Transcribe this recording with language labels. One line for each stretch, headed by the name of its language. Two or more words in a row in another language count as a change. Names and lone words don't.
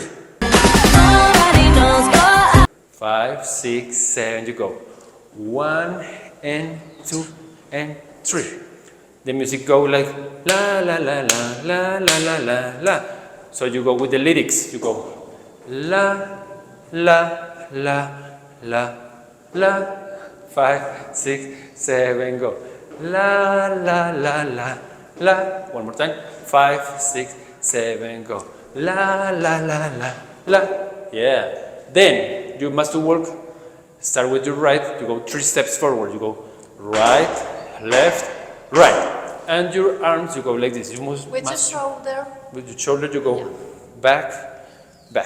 English: Nobody knows but 5, 6, 7, you go 1 and 2 and 3. The music go like la la la la la la la la la. So you go with the lyrics. You go la la la la la. 5, 6, 7, go la la la la la. One more time. 5, 6, 7, go la la la la la. Yeah. Then you must work. Start with your right. You go 3 steps forward. You go right, left, right. And your arms, you go like this. You must, With the shoulder. with your shoulder, you go back, back.